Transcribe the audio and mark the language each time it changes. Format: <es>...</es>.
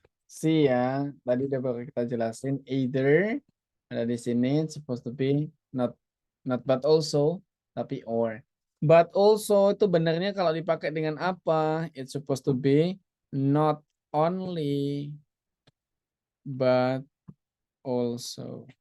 <id>See ya, tadi udah baru kita jelasin either ada di sini</id> <en>it's supposed to be not but also</en> <id>tapi or. But also itu benarnya kalau dipakai dengan apa?</id> <en>It's supposed to be not only but also.</en>